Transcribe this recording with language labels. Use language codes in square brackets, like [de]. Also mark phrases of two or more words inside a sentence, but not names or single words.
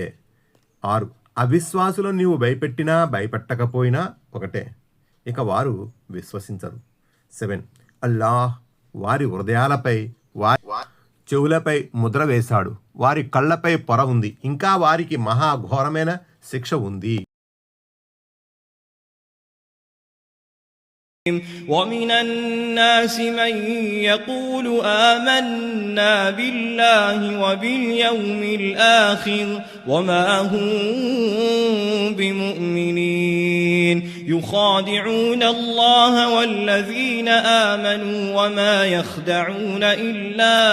[te] 6 అవిశ్వాసులు నీవు భయపెట్టినా భయపెట్టకపోయినా ఒకటే, ఇక వారు విశ్వసించరు. 7 అల్లాహ్ వారి హృదయాలపై వారి చెవులపై ముద్ర వేశాడు, వారి కళ్ళపై పొర ఉంది, ఇంకా వారికి మహాఘోరమైన శిక్ష ఉంది. [ar] ومن الناس من يقول آمنا بالله وباليوم الآخر وما هم بمؤمنين يخادعون الله والذين آمنوا وما يخدعون إلا